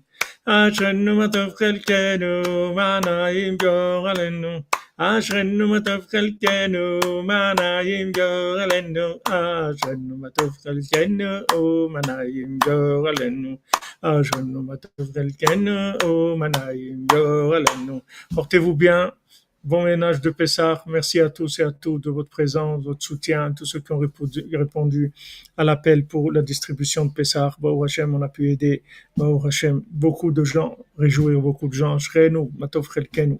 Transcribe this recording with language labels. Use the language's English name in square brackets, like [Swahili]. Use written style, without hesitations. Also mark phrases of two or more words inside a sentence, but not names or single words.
[Hebrew] אשרנו מה טוב חלקנו, ומנעים גורלנו. אשרנו מה טוב חלקנו, ומנעים גורלנו. אשרנו מה טוב חלקנו, ומנעים גורלנו. אשרנו מה טוב חלקנו, ומנעים גורלנו. [French] Portez-vous bien. Bon ménage de Pessah. Merci à tous et à toutes de votre présence, votre soutien, tous ceux qui ont répondu à l'appel pour la distribution de Pessah. [Hebrew] ברוך השם, [French] on a pu aider. [Hebrew] ברוך השם, [French] beaucoup de gens, réjouir beaucoup de gens. [Hebrew] אשרנו, מה טוב חלקנו.